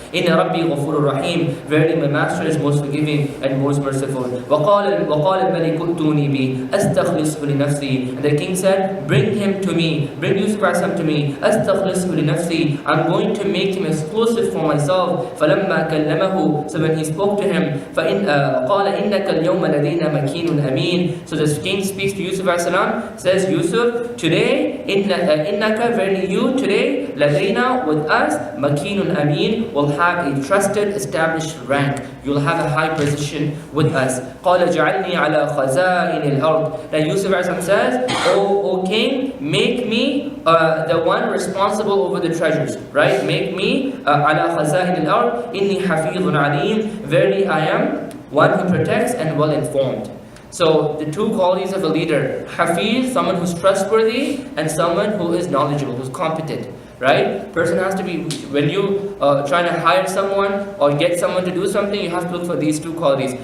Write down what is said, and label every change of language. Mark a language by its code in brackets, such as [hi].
[ar] Inna Rabbi ghafurur rahim. [en] Verily my master is most forgiving and most merciful. [ar] وَقَالَ الْمَلِكُ ائْتُونِي بِهِ أَسْتَخْلِصْهُ لِنَفْسِي. [en] And the king said, bring him to me, bring Yusuf to me. [ar] أَسْتَخْلِصْهُ لِنَفْسِي. [en] I'm going to make him exclusive for myself. [ar] فَلَمَّا كَلَّمَهُ. [en] So when he spoke to him, [ar] قَالَ إِنَّكَ الْيَوْمَ لَدَيْنَا مَكِينٌ أَمِينٌ. [en] So the king speaks to Yusuf says, Yusuf, today, إِنَّكَ, verily you, today, لَدَيْنَا, with us, [ar] مَكِينٌ أَمِينٌ, [en] will have a trusted, established rank. You'll have a high position with us. [ar] قَالَ جَعَلْنِي عَلَى خَزَائِنِ الْأَرْضِ. [en] Now Yusuf says, O king, make me the one responsible over the treasures, right? Make me [ar] عَلَى خَزَائِنِ الْأَرْضِ إِنِّي حَفِيظٌ عَلِيمٌ. [en] Verily I am one who protects and well informed. So the two qualities of a leader: Hafiz, someone who's trustworthy, and someone who is knowledgeable, who's competent. Right? Person has to be, when you trying to hire someone or get someone to do something, you have to look for these two qualities.